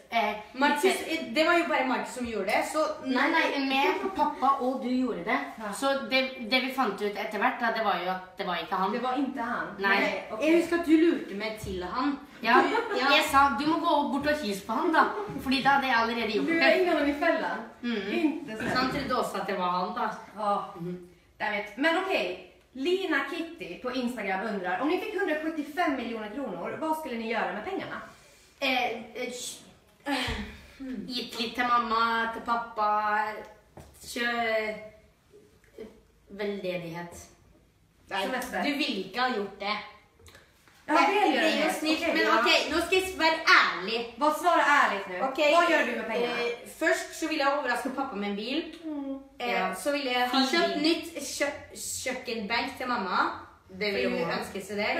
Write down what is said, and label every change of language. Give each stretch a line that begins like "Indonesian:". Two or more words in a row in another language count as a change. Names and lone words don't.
Norwegian: Markus, det var jo bare Markus som gjorde det, så... Nei, med pappa og du gjorde det. Ja. Så det vi fant ut etter hvert, da, det var jo at det var ikke han. Det var ikke han? Nei. Okay. Jeg husker at du lurte meg til han. Ja, jeg sa, du må gå bort og hilse på han da, fordi da hadde jeg allerede gjort det. Du
Swedish: er ingen i fällan. Inte så.
Norwegian: Så han trodde også at det var han da.
Swedish: Ja, jag vet. Men okej. Lina Kitty på Instagram undrar, om ni fick 175 miljoner kronor, vad skulle ni göra med pengarna?
Norwegian: Gitt litt til mamma, til pappa, veldedighet. Du vil ikke ha gjort det. Ja, det
Swedish: är ju snitt, men okej, nu ska jag vara ärlig. Vad svara ärligt nu? Okay. Vad gör du med pengarna? Först så vill jag överraska pappa med en bil. Så vill jag ha köpt nytt kökkenbänk till mamma. Det vill jag önska sig det.